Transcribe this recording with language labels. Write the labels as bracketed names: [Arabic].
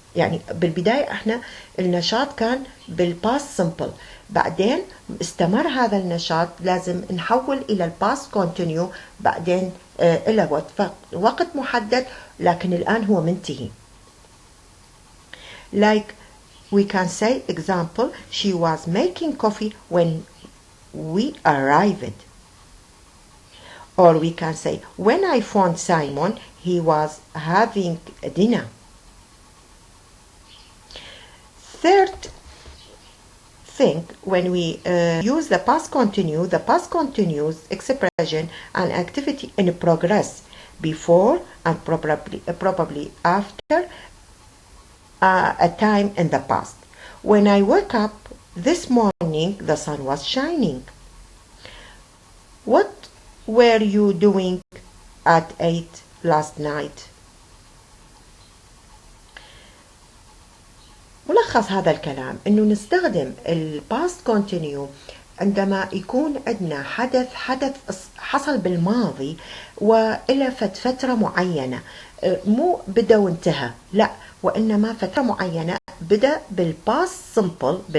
[Arabic] يعني بالبداية احنا النشاط كان بالباست سمبل، بعدين استمر هذا النشاط لازم نحول إلى الباست كونتينيو، بعدين إلى وقت محدد، لكن الآن هو منتهي. [English] Like we can say example, she was making coffee when we arrived. Or we can say when I found Simon, he was having dinner. Third thing, when we use the past continuous expression an activity in progress before and probably after a time in the past. When I woke up this morning, the sun was shining. What were you doing at 8 last night? [Arabic] ملخص هذا الكلام انه نستخدم الباست كونتينيو عندما يكون عندنا حدث حصل بالماضي وإلى فترة معينة، مو بدأ وانتهى، لا، وإنما فترة معينة بدأ بالباست سمبل